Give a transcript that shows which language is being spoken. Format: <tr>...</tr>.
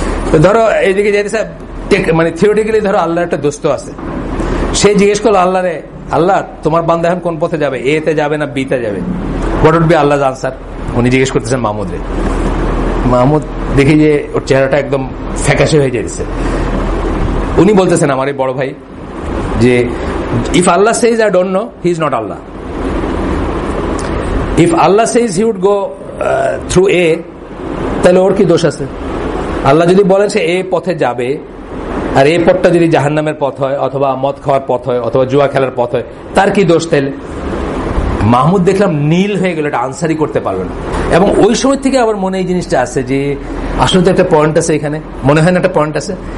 <bn>তো ধরো এইদিকে যাইতেছে, মানে থিওরিটিক্যালি ধরো আল্লাহর একটা দোস্ত আছে, সে জিজ্ঞেস করলো আল্লাহরে, আল্লাহ তোমার বান্দা এখন কোন পথে যাবে, এ তে যাবে না বি তে যাবে,</bn> <en>what would be</en> <bn>আল্লাহর আনসার? উনি জিজ্ঞেস করতেছেন মাহমুদরে। মাহমুদ দেখি যে ওর চেহারাটা একদম ফ্যাকাশে হয়ে যাচ্ছে। উনি বলতেছেন, আমার এই বড় ভাই, যে</bn> <en>If Allah says I don't know, he is not Allah. If Allah says he would go through A,</en> <bn>তাহলে ওর কি দোষ আছে? আল্লাহ যদি বলেন সে এ পথে যাবে, আর এই পথটা যদি জাহান্নামের পথ হয়, অথবা মদ খাওয়ার পথ হয়, অথবা জুয়া খেলার পথ হয়, তার কি দোষ? তাইলে মাহমুদ দেখলাম নীল হয়ে গেল, এটা আনসারই করতে পারবে না। এবং ওই সময় থেকে আবার মনে এই জিনিসটা আছে যে আসলে তো একটা পয়েন্ট আছে এখানে, মনে হয় না একটা পয়েন্ট আছে।</bn>